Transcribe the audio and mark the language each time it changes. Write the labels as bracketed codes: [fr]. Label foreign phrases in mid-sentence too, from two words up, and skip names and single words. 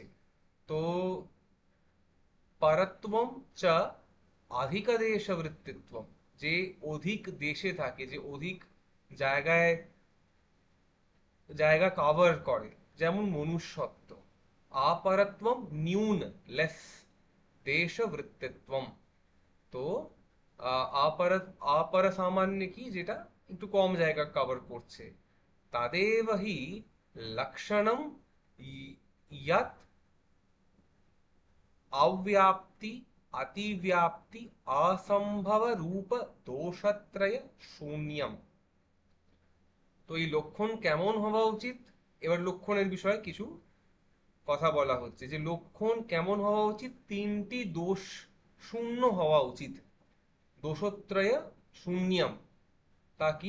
[bn] তো [sa] পরত্বম চ অধিকদেশবৃত্তিত্বম, [bn] যে অধিক দেশে থাকে, যে অধিক জায়গায় জায়গা কভার করে, যেমন মনুষ্যত্ব। [sa] আপরত্বম নিউন, লেস দেশবৃত্তিত্বম। [bn] তো আপর আপর সামান্য কি, যেটা একটু কম জায়গা কভার করছে, [sa] তাদেব হি লক্ষণম ইয়াত अव्याप्ति अतिव्याप्ति असंभव रूप दोषत्रय शून्यम। [bn] তো এই লক্ষণ কেমন হওয়া উচিত? এবার লক্ষণের বিষয়ে কিছু কথা বলা হচ্ছে, যে লক্ষণ কেমন হওয়া উচিত। তিনটি দোষ শূন্য হওয়া উচিত। [sa] দোষত্রয় শূন্যম, [bn] তা কি?